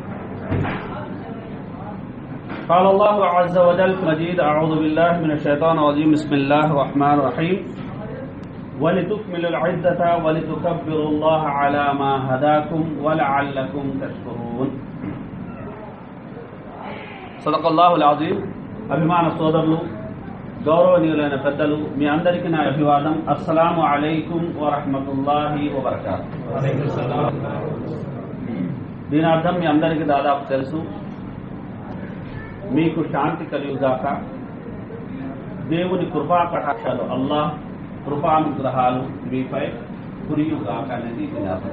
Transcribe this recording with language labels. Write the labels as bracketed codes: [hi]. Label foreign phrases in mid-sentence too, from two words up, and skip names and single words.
[ar] قال الله عز وجل في مجيد: أعوذ بالله من الشيطان الرجيم. بسم الله الرحمن الرحيم. ولتكملوا العدة ولتكبروا الله على ما هداكم ولعلكم تشكرون. صدق الله العظيم. [te] అభిమాన సోదరులు, గౌరవనీయులైన పెద్దలు, మీ అందరికీ నా అభివాదం. [ar] السلام عليكم ورحمة الله وبركاته. [te] దీని అర్థం మీ అందరికీ దాదాపు తెలుసు. మీకు శాంతి కలుగుగాక, దేవుని కృపా కటాక్షాలు, అల్లాహ్ కృపానుగ్రహాలు మీపై కురియుగాక అనేది దీని అర్థం.